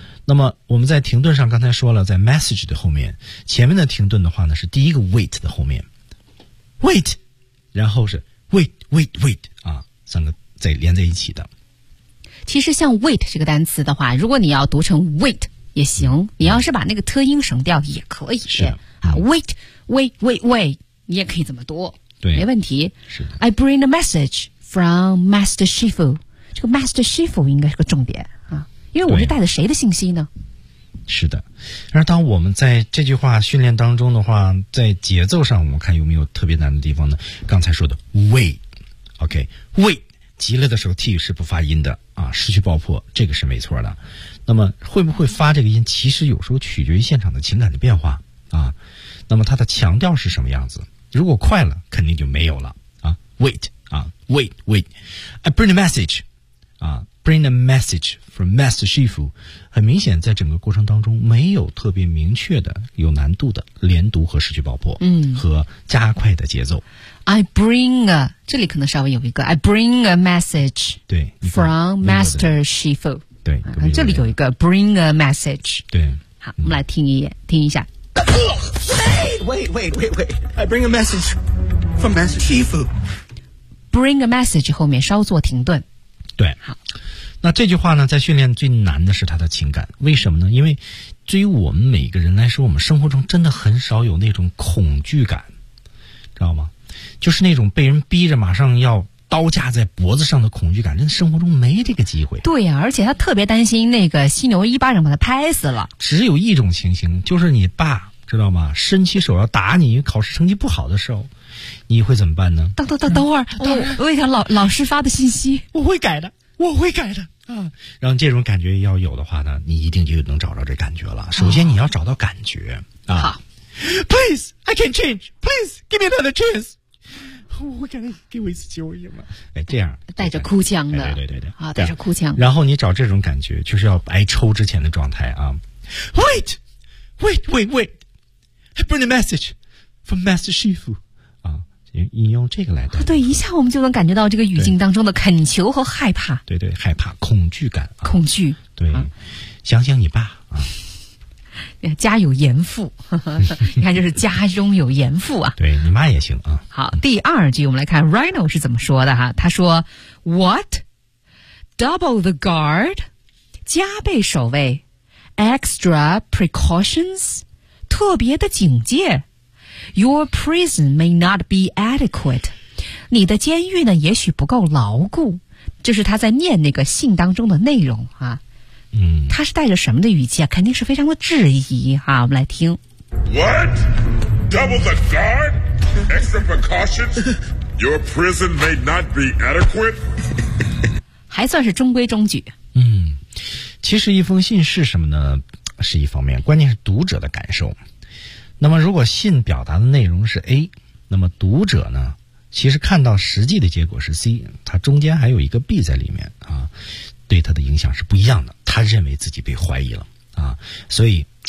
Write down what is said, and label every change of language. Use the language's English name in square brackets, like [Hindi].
[Chinese] 那么我们在停顿上刚才说了，在 message 的后面，前面的停顿的话呢是第一个 wait 的后面 ，wait， 然后是 wait wait wait 啊，三个在连在一起的。其实像 wait 这个单词的话，如果你要读成 wait 也行，你要是把那个特音省掉也可以。是。 [English] Wait, wait, wait, wait， [Chinese] 你也可以这么读，对，没问题。是的。 [English] I bring a message from Master Shifu， [Chinese] 这个 Master Shifu 应该是个重点啊，因为我是带着谁的信息呢？是的。而当我们在这句话训练当中的话，在节奏上我们看有没有特别难的地方呢？刚才说的 wait， OK， wait， 急了的时候 T 是不发音的啊，失去爆破，这个是没错的。那么会不会发这个音，其实有时候取决于现场的情感的变化啊，那么它的强调是什么样子？如果快了，肯定就没有了啊。 [English] Wait 啊 ，wait wait， I bring a message， 啊 ，bring a message from Master Shifu。 [Chinese] 很明显，在整个过程当中，没有特别明确的、有难度的连读和失去爆破，嗯，和加快的节奏。 [English] I bring a， [Chinese] 这里可能稍微有一个 [English] I bring a message， [Chinese] 对 [English] ，from Master Shifu， [Chinese] 对，这里有一个 [English] bring a message， [Chinese] 对，好，我们来听一眼，听一下。 [English] Wait, wait, wait, wait, I bring a message from Master Shifu. Bring a message [Chinese] 后面稍作停顿。对，好。那这句话呢，在训练最难的是他的情感，为什么呢？因为对于我们每个人来说，我们生活中真的很少有那种恐惧感，知道吗？就是那种被人逼着马上要刀架在脖子上的恐惧感，真的生活中没这个机会。对呀、啊，而且他特别担心那个犀牛一巴掌把他拍死了。只有一种情形，就是你爸知道吗？伸起手要打你，考试成绩不好的时候，你会怎么办呢？等会儿，我一条老师发的信息，我会改的，我会改的啊。然后这种感觉要有的话呢，你一定就能找着这感觉了。首先你要找到感觉、啊。好 [English] ，Please, I can change. Please give me another chance. [Chinese] 我会给我一次机会吗？哎，这样带着哭腔的，哎、对对对啊，带着哭腔。然后你找这种感觉，就是要白抽之前的状态啊。 [English] Wait, wait, wait, wait, I bring a message from Master Shifu 啊， [Chinese] 你用这个来带、 [English] 啊。 [Chinese] 对，一下我们就能感觉到这个语境当中的恳求和害怕。对 对， 对，害怕、恐惧感、啊、恐惧。对、啊，想想你爸啊。家有严父，你看，就是家中有严父啊。对你妈也行啊。好，第二句我们来看 Rhino 是怎么说的哈、啊？他说 ： [English] “What double the guard， [Chinese] 加倍守卫 ， [English] extra precautions， [Chinese] 特别的警戒 ， [English] your prison may not be adequate， [Chinese] 你的监狱呢也许不够牢固。” 就是他在念那个信当中的内容啊。嗯，他是带着什么的语气啊？肯定是非常的质疑哈、啊。我们来听。 [English] What? Double the guard? Extra precautions? Your prison may not be adequate. [Chinese] 还算是中规中矩。嗯，其实一封信是什么呢？是一方面，关键是读者的感受。那么，如果信表达的内容是 A， 那么读者呢？其实看到实际的结果是 C， 它中间还有一个 B 在里面啊，对他的影响是不一样的。他认为自己被怀疑了啊，所以